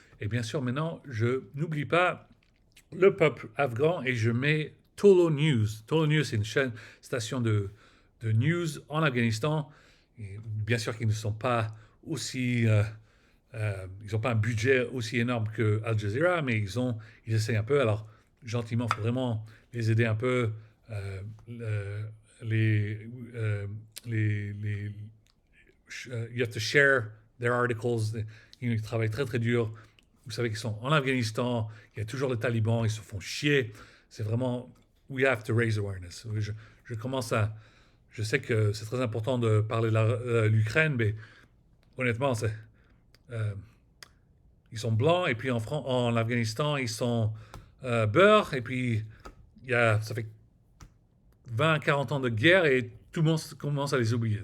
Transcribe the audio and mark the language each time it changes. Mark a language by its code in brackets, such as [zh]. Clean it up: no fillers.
[fr] Et bien sûr, maintenant, je n'oublie pas le peuple afghan et je mets Tolo News. Tolo News, c'est une station de news en Afghanistan. Et bien sûr qu'ils ne sont pas aussi... ils n'ont pas un budget aussi énorme que Al Jazeera, mais ils essaient un peu. Alors, gentiment, il faut vraiment les aider un peu. [en] Euh, les, you have to share their articles. [fr] Ils travaillent très très dur. Vous savez qu'ils sont en Afghanistan. Il y a toujours les talibans. Ils se font chier. C'est vraiment [en] we have to raise awareness. [fr] Je commence à. Je sais que c'est très important de parler de l'Ukraine, mais honnêtement, euh, ils sont blancs et puis en Afghanistan, ils sont beurre et puis ça fait 20, 40 ans de guerre et tout le monde commence à les oublier.